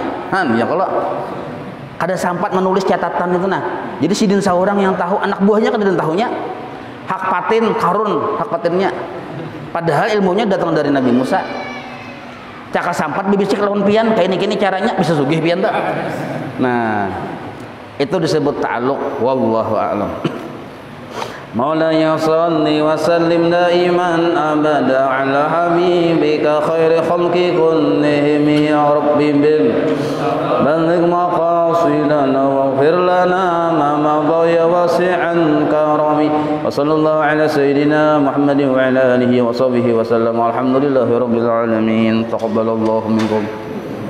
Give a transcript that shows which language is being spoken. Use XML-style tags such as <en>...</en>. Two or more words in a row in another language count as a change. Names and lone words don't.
<bjn>Ya kalau kada sempat menulis catatan itu nah. Jadi sidin seorang yang tahu, anak buahnya kada tahunya. Hak patin Qarun, hak patinnya. Padahal ilmunya datang dari Nabi Musa. Caka sampat bibisik lawan pian kayak ini caranya bisa sugih pian tak. Nah, itu disebut ta'alluq.</bjn> <ar>والله أعلم. مولاي صل وسلم دائما أبدا على حبيبك خير خلق كلهم يا رب بلغ مقاصدنا واغفر لنا ما مضى يا واسع الكرم وصلى الله على سيدنا محمد وعلى آله وصحبه وسلم. الحمد لله رب العالمين تقبل الله منكم.</ar>